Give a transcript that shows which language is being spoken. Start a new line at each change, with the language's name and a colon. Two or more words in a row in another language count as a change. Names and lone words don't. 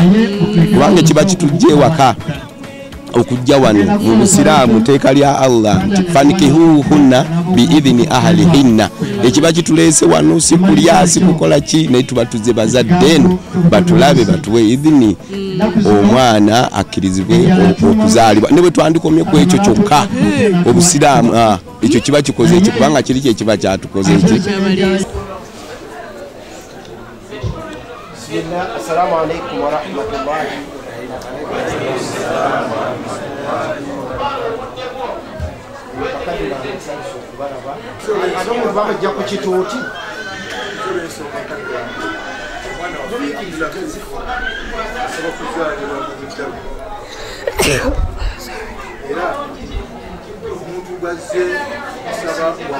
Ganda: kubanga kiba kitujja ewaka okujja wano mu busiraamu teeka lya Allah nti
Arabic: فانكحوهن بإذن أهلهن
Ganda: ekiba kituleese wano si kulya si kukola ki naye tuba tuzze bazadde eno batulabe batuwe idhini omwana akkirizibwe okuzaalibwa ne bwe twandikomye ku ekyo kyokka obusiraamu ekyo kiba kikoze ekyo kubanga kiri kye kiba kyatukoze eki.
Arabic: السلام عليكم ورحمة الله
Ganda: bajja ku kituuti era omuntu gazze saba